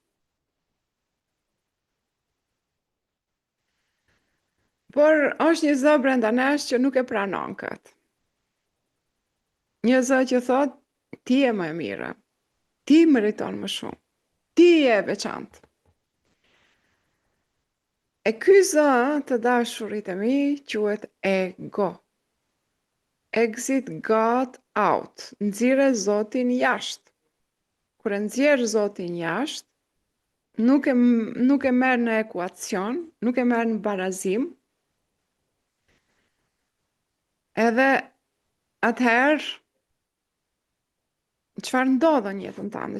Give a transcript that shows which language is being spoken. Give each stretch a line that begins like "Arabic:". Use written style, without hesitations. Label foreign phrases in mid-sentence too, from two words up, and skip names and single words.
Albanian: Por është një zë brenda nesh që nuk e pranon këtë. Një zë që thot, ti je më e mira, ti meriton më shumë, ti je e veçantë. E ky zë, të dashurit e mi, quhet ego.
English: Exit God out.
Albanian: Nxirre Zotin jashtë. Kur e nxjerr Zotin jashtë, nuk e merr në ekuacion, nuk e merr në barazim. Edhe atëherë, çfarë ndodh në jetën tënde?